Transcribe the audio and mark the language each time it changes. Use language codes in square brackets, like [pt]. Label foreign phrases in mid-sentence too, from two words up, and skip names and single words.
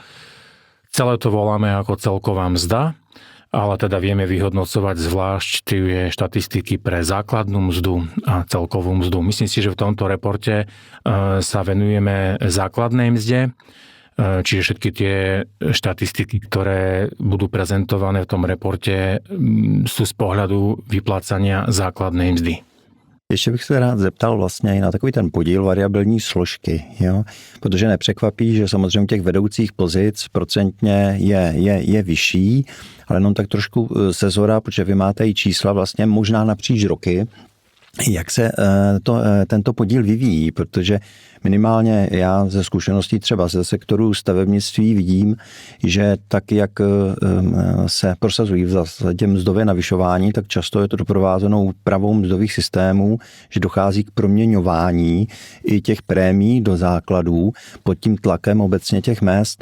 [sk] Celé to voláme ako celková mzda, ale teda vieme vyhodnocovať zvlášť tie štatistiky pre základnú mzdu a celkovú mzdu. Myslím si, že v tomto reporte sa venujeme základnej mzde, čiže všetky tie štatistiky, ktoré budú prezentované v tom reporte, sú z pohľadu vyplácania základnej mzdy. [cs] Ještě bych se rád zeptal vlastně i na takový ten podíl variabilní složky, jo? Protože nepřekvapí, že samozřejmě těch vedoucích pozic procentně je vyšší, ale jenom tak trošku sezora, protože vy máte i čísla vlastně možná napříč roky, jak se tento podíl vyvíjí, protože minimálně já ze zkušeností třeba ze sektoru stavebnictví vidím, že tak, jak se prosazují v zásadě mzdové navyšování, tak často je to doprovázeno úpravou mzdových systémů, že dochází k proměňování i těch prémií do základů pod tím tlakem obecně těch mezd.